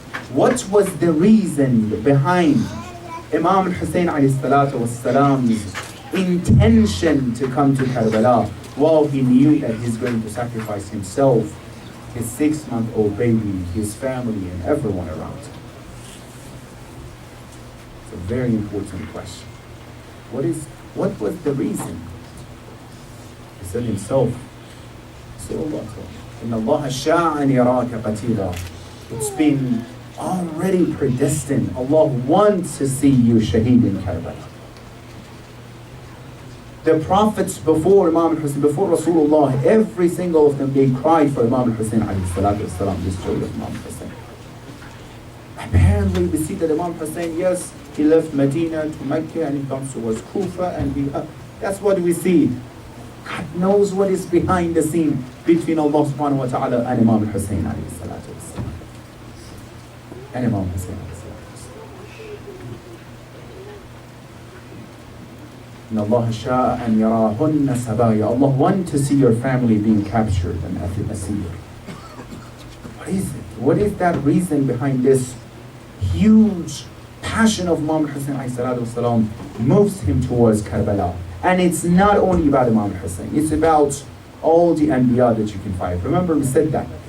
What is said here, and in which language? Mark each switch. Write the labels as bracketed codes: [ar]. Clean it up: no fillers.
[en] What was the reason behind Imam al-Hussain alayhi salatu wassalam's intention to come to Karbala while he knew that he's going to sacrifice himself, his 6-month-old baby, his family, and everyone around him? It's a very important question. What was the reason? He said himself, [ar] إن الله شاء أن يراك قتيلا. [en] It's been already predestined. Allah wants to see you shaheed in Karbala. The prophets before Imam al-Hussain, before Rasulullah, every single of them, they cried for Imam al-Hussain alayhi salatu wasalam, this story of Imam al-Hussain. Apparently we see that Imam al-Hussain, yes, he left Medina to Mecca and he comes towards Kufa, and that's what we see. God knows what is behind the scene between Allah subhanahu wa ta'ala and Imam al-Hussain alayhi salatu wasalam. And Imam al-Hussain alayhi salatu wasalam. [ar] إن الله شاء أن يراهن سبايا. [en] Allah wants to see your family being captured and asir. What is it? What is that reason behind this huge passion of Imam al-Hussain alayhi salatu wasalam moves him towards Karbala? And it's not only about Imam al-Hussain, it's about all the Anbiya that you can find. Remember we said that.